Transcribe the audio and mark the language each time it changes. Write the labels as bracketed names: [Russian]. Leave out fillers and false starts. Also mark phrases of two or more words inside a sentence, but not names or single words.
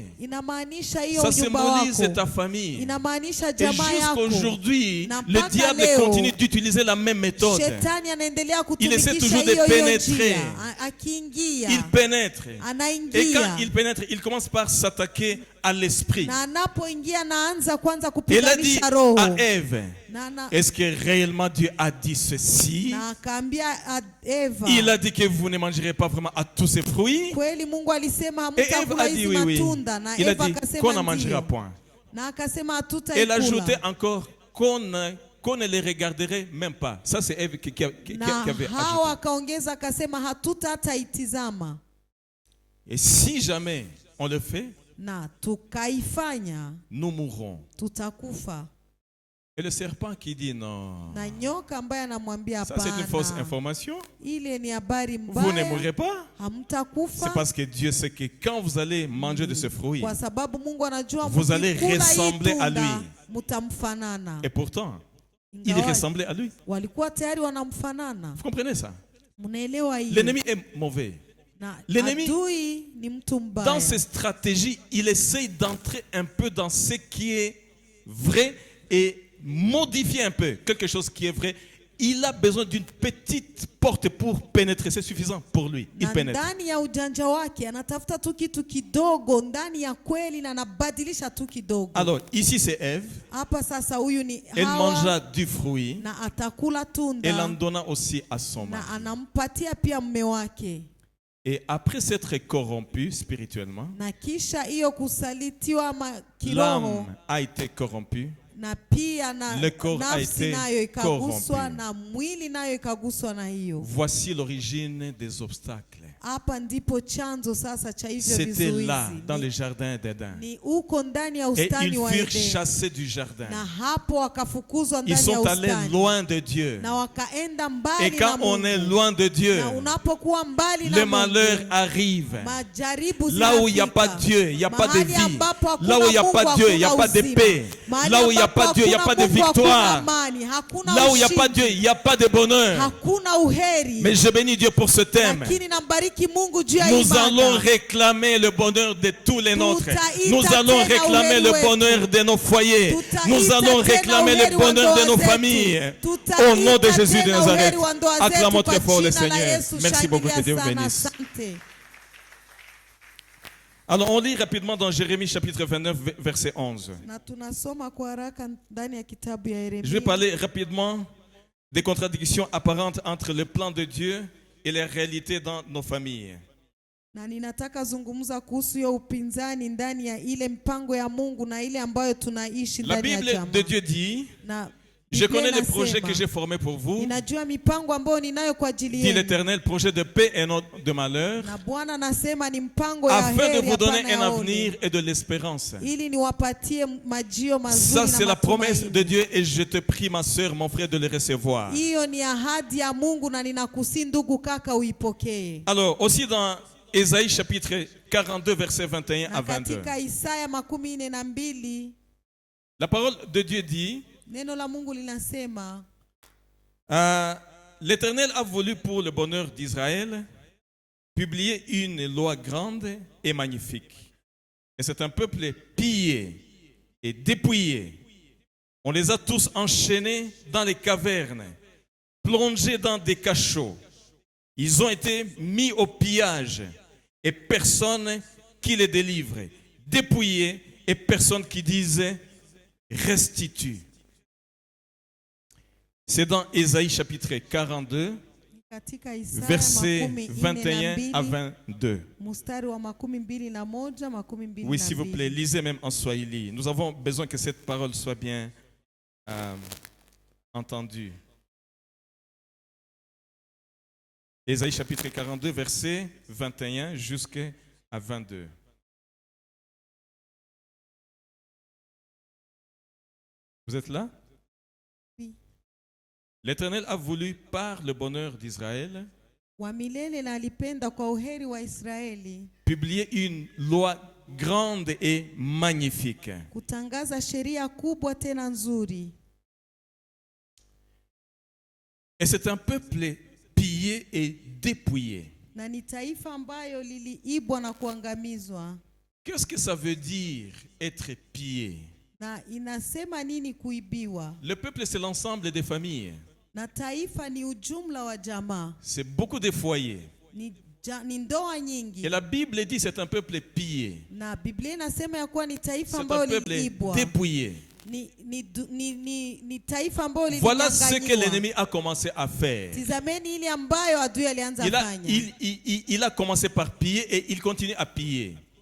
[French] Ça symbolise ta famille. Et jusqu'aujourd'hui, le diable continue d'utiliser la même méthode. Il essaie toujours de pénétrer. Il pénètre. Et quand il pénètre, il commence par s'attaquer à l'esprit. [Swahili] Na anapoingia naanza kwanza [French] Il a dit [Swahili] kupiganisha roho. [French] à Ève, est-ce que réellement Dieu a dit ceci? [Swahili] Na akaambia Eva, [French] Il a dit que vous ne mangerez pas vraiment à tous ces fruits. [Swahili] kweli Mungu alisema [French] Et Ève [Swahili] hamtakula [French] a dit [Swahili] hizi [French] oui, oui. [Swahili] matunda, na [French] Il a [Swahili] Eva [French] dit qu'on [Swahili] akasema [French] n'en mangera [Swahili] ndio. [French] point. [Swahili] Na akasema [French] Elle ajoutait [Swahili] hatutaikula. [French] encore qu'on ne les regarderait même pas. Ça c'est Ève qui avait [Swahili] Hawa [French] ajouté. [Swahili] akaongeza akasema hatuta hata itizama. [French] Et si jamais on le fait, [Swahili] Na tukaifanya [French] nous mourrons. [Swahili] tutakufa. [French] Et le serpent qui dit non, [Swahili] Na nyoka ambaye anamwambia [French] ça c'est une fausse [Swahili] hapana, [French] information. [Swahili] ile ni habari [French] Vous ne [Swahili] mbaya, [French] mourrez pas. C'est [Swahili] hamtakufa. [French] parce que Dieu sait que quand vous allez manger de ce fruit, [Swahili] Kwa sababu Mungu anajua [French] vous allez [Swahili] mkikula hii [French] ressembler à [Swahili] tunda, [French] lui. [Swahili] mtamfanana. [French] Et pourtant, il [Swahili] Ingawa [French] ressemblait à lui. [Swahili] walikuwa tayari wanamfanana. [French] Vous comprenez ça? [Swahili] Mnaelewa hii? [French] L'ennemi est mauvais. [Swahili] Na [French] l'ennemi, [Swahili] adui ni mtu mbaya. [French] Dans ses stratégies, il essaye d'entrer un peu dans ce qui est vrai et modifier un peu quelque chose qui est vrai. Il a besoin d'une petite porte pour pénétrer. C'est suffisant pour lui. Il pénètre. [Swahili] Ndani ya ujanja wake anatafuta tu kitu kidogo ndani ya kweli na anabadilisha tu kidogo. [French] Alors ici c'est Ève. [Swahili] Hapa sasa huyu ni [French] Elle [Swahili] Hawa, [French] mangea du fruit. [Swahili] na atakula tunda. [French] Elle en donna aussi à son mari. [Swahili] Na anampatia pia mume wake. [French] Et après s'être corrompu spirituellement, [Swahili] Na kisha hiyo kusalitiwa kiroho, [French] l'âme a été corrompue. [Swahili] na pia na [French] Le corps a [Swahili] nafsi [French] été [Swahili] nayo ikaguswa, [French] corrompu. [Swahili] na mwili nayo ikaguswa na hiyo. [French] Voici l'origine des obstacles. [Swahili] Hapa ndipo chanzo sasa cha hivyo [French] C'était là, [Swahili] vizuizi. [French] dans le jardin d'Éden. [Swahili] Ni uko ndani ya [French] Et [Swahili] ustani [French] ils [Swahili] wa [French] furent [Swahili] Edeni. [French] chassés du jardin. [Swahili] Na hapo wakafukuzwa [French] Ils [Swahili] ndani ya [French] sont allés [Swahili] ustani. [French] loin de Dieu. [Swahili] Na wakaenda [French] Et [Swahili] mbali na [French] quand on [Swahili] Mungu. [French] est loin de Dieu, [Swahili] Na unapokuwa mbali na [French] le [Swahili] Mungu, [French] malheur arrive. [Swahili] majaribu [French] Là où il n'y a [Swahili] zinafika. [French] pas de Dieu, il n'y a pas de [Swahili] Mahali [French] vie. [Swahili] ambapo hakuna [French] Là où il n'y a pas [Swahili] Mungu, [French] de Dieu, il n'y a [Swahili] hakuna [French] pas de [Swahili] uzima. [French] paix. [Swahili] Mahali [French] Là où il n'y a [Swahili] ambapo [French] pas de Dieu, il n'y a [Swahili] hakuna [French] pas de [Swahili] Mungu, hakuna [French] victoire. [Swahili] amani, hakuna [French] Là où il n'y a pas de [Swahili] ushindi, [French] Dieu, il n'y a pas de bonheur. [Swahili] hakuna uheri. [French] Mais je bénis Dieu pour ce thème. [Swahili] Lakini nambariki Mungu juu ya [French] Nous [Swahili] imani. [French] allons réclamer le bonheur de tous les nôtres. [Swahili] Tutaita [French] Nous allons [Swahili] tena [French] réclamer [Swahili] uheri [French] le [Swahili] wetu. [French] bonheur de nos foyers. [Swahili] Tutaita [French] Nous allons [Swahili] tena [French] réclamer [Swahili] uheri [French] le [Swahili] wa [French] bonheur de [Swahili] ndoa [French] nos [Swahili] zetu. [French] familles. [Swahili] Tutaita [French] Au nom de Jésus de [Swahili] tena [French] Nazareth. [Swahili] uheri wa ndoa zetu [French] Acclamons [Swahili] kwa [French] très fort le [Swahili] jina la [French] Seigneur. [Swahili] Yesu. [French] Merci beaucoup, que [Swahili] Shangilia [French] Dieu vous [Swahili] sana, [French] bénisse. [Swahili] asante. [French] Alors on lit rapidement dans Jérémie chapitre 29 verset 11. [Swahili] Na tunasoma kwa haraka ndani ya kitabu ya Yeremia. [French] Je vais parler rapidement des contradictions apparentes entre le plan de Dieu et les réalités dans nos familles. [Swahili] Na ninataka zungumza kuhusu hiyo upinzani ndani ya ile mpango ya Mungu na ile ambayo tunaishi [French] La [Swahili] ndani ya [French] Bible [Swahili] jamaa. [French] de Dieu dit, [Swahili] Na [French] je [Swahili] Biblia [French] connais les [Swahili] inasema, [French] projets que j'ai formés pour vous, [Swahili] ninajua mipango ambayo ninayo kwa ajili [French] dit [Swahili] yenu. [French] l'Éternel, projet de paix et non de malheur, [Swahili] Na Bwana anasema ni mpango ya [French] afin de [Swahili] heri [French] vous donner [Swahili] hapana [French] un [Swahili] ya [French] avenir [Swahili] ole. [French] et de l'espérance. [Swahili] Ili niwapatie majio mazuri [French] Ça, [Swahili] na [French] c'est la promesse [Swahili] matumaini. [French] de Dieu et je te prie, ma soeur, mon frère, de le recevoir. [Swahili] Hiyo ni ahadi ya Mungu na ninakusi ndugu kaka uipokee. [French] Alors, aussi dans Ésaïe chapitre 42, versets 21 à [Swahili] Na [French] 22. [Swahili] katika Isaya 42 [French] La parole de Dieu dit, [Swahili] neno la Mungu linasema, [French] l'Éternel a voulu pour le bonheur d'Israël publier une loi grande et magnifique. Et c'est un peuple pillé et dépouillé. On les a tous enchaînés dans les cavernes, plongés dans des cachots. Ils ont été mis au pillage et personne qui les délivre. Dépouillés et personne qui dise restitue. C'est dans Ésaïe chapitre 42, [Swahili] katika Isaya [French] versets 21 à 22. [Swahili] mstari wa 21, 22. [French] Oui, s'il vous plaît, lisez même en Swahili. Nous avons besoin que cette parole soit bien entendue. Ésaïe chapitre 42, versets 21 jusqu'à 22. Vous êtes là? Oui. L'Éternel a voulu par le bonheur d'Israël [Swahili] Wa milele na alipenda kwa uheri wa Israeli [French] publier une loi grande et magnifique. [Swahili] kutangaza sheria kubwa tena nzuri. [French] Et c'est un peuple pillé et dépouillé. [Swahili] Na ni taifa ambayo liliibwa na kuangamizwa. [French] Qu'est-ce que ça veut dire être pillé? [Swahili] Na inasema nini kuibiwa? [French] Le peuple, c'est l'ensemble des familles. [Swahili] Na taifa ni ujumla wa jamaa. [French] C'est beaucoup de foyers. [Swahili] Ni [French] Et la Bible dit c'est un peuple pillé. C'est un peuple dépouillé. Voilà ce que l'ennemi a commencé à faire. Il a commencé par piller et il continue à piller.